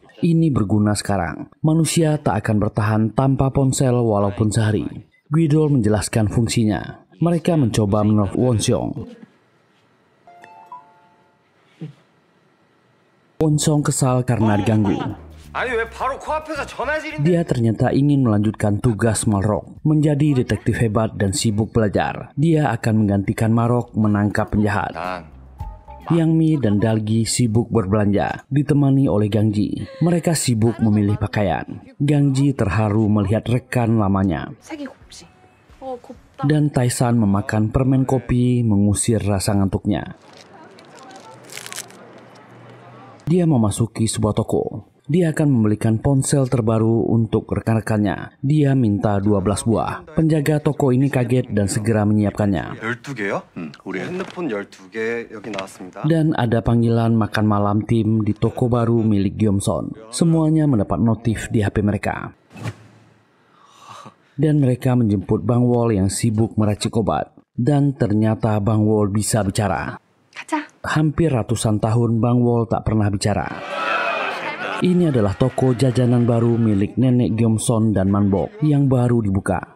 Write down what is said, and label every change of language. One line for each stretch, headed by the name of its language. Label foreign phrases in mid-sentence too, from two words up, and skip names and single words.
Indonesian: Ini berguna sekarang. Manusia tak akan bertahan tanpa ponsel walaupun sehari. Guidol menjelaskan fungsinya. Mereka mencoba menelpon Wonseong. Wonseong kesal karena diganggu.
Korean: 아니 왜 바로 코앞에서 전화질인데?
Indonesian: Dia ternyata ingin melanjutkan tugas Marok, menjadi detektif hebat dan sibuk belajar. Dia akan menggantikan Marok menangkap penjahat. Yang Mi dan Dalgi sibuk berbelanja, ditemani oleh Gangji. Mereka sibuk memilih pakaian. Gangji terharu melihat rekan lamanya.
Korean: 색이 곱지. 곱다.
Indonesian: Dan Taisan memakan permen kopi mengusir rasa ngantuknya. Dia memasuki sebuah toko. Dia akan membelikan ponsel terbaru untuk rekan-rekannya. Dia minta 12 buah. Penjaga toko ini kaget dan segera menyiapkannya.
Korean: 12개요? 우리 핸드폰 12개 여기 나왔습니다.
Indonesian: Dan ada panggilan makan malam tim di toko baru milik Gyeomson. Semuanya mendapat notif di HP mereka. Dan mereka menjemput Bang Wol yang sibuk meracik obat. Dan ternyata Bang Wol bisa bicara.
Korean: 가자.
Indonesian: Hampir ratusan tahun Bang Wol tak pernah bicara. Ini adalah toko jajanan baru milik nenek Gyeomson dan Manbok yang baru dibuka.